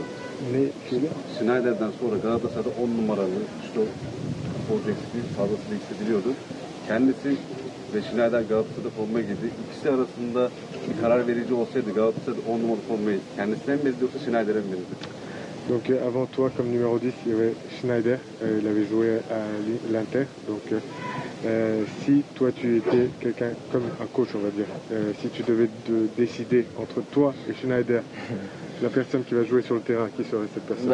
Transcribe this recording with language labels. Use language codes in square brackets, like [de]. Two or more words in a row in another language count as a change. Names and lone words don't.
[tr] Ne şöyle? Sneijder'den sonra Galatasaray'da 10 numaralı şütör futbolcu eksikliği fazlasıyla hissediliyordu. Kendisi ve Sneijder Galatasaray'da forma giydi. İkisi arasında bir karar verici olsaydı Galatasaray'da 10 numaralı formayı kendisine mi verirdi yoksa Sneijder'e mi verirdi? [fr] Donc avant toi, comme numéro 10, il y avait Schneider, il avait joué à l'Inter. Donc si toi tu étais quelqu'un comme un coach, on va dire, si tu devais décider entre toi et Schneider, la personne qui va jouer sur le terrain, qui serait cette personne?